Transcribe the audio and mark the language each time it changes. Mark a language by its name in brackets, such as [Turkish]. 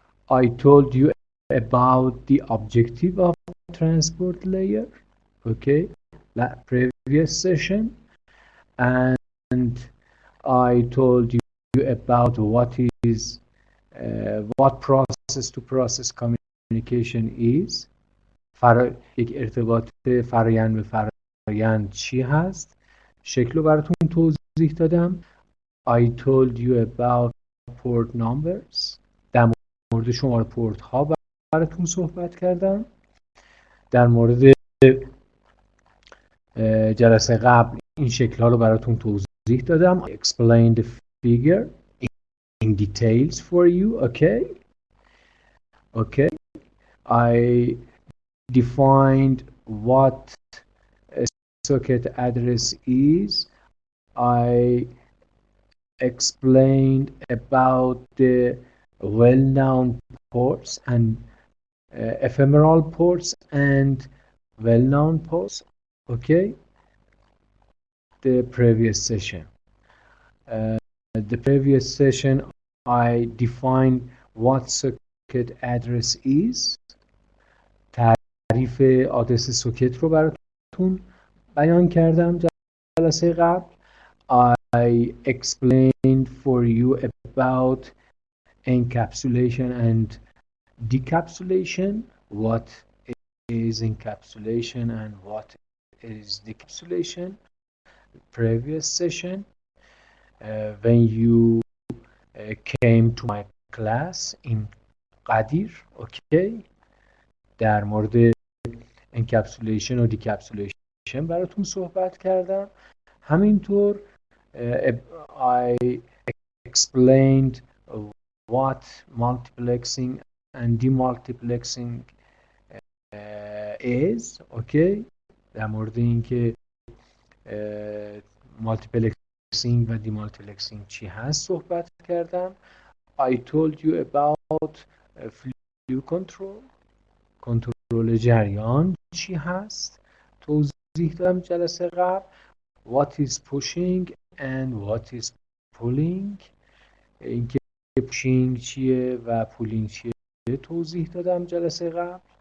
[English] I told you about the objective of transport layer. Okay? Previous session. And I told you about what process to process communication is. [Persian] یک ارتباط فرآیند به فرآیند چی هست؟ شکل رو براتون توضیح دادم. [English] I told you about port numbers. [Persian] در مورد شماره پورت ها براتون صحبت کردم. در مورد جلسه قبل این شکل ها رو براتون توضیح دادم. [English] I explained the figure in details for you. Okay. I defined what a socket address is. I explained about the well-known ports and ephemeral ports and well-known ports. Okay. The previous session I defined what socket address is. [Persian] تعریف آدرس سوکت رو براتون بیان کردم جلسه قبل. [English] I explained for you about encapsulation and decapsulation. What is encapsulation and what is decapsulation? Previous session. When you came to my class in Qadir. Okay. [Persian] در مورد انکپسولیشن و دیکپسولیشن براتون صحبت کردم. همینطور [English] I explained what multiplexing and demultiplexing is. Okay. [Persian] در مورد اینکه مالتیپلکسینگ و دیمالتیپلکسینگ چی هست صحبت کردم. [English] I told you about flow control. [Persian] کنترل جریان چی هست توضیح دادم جلسه قبل. [English] What is pushing and what is pulling. [Persian] اینکه pushing چیه و pulling چیه توضیح دادم جلسه قبل.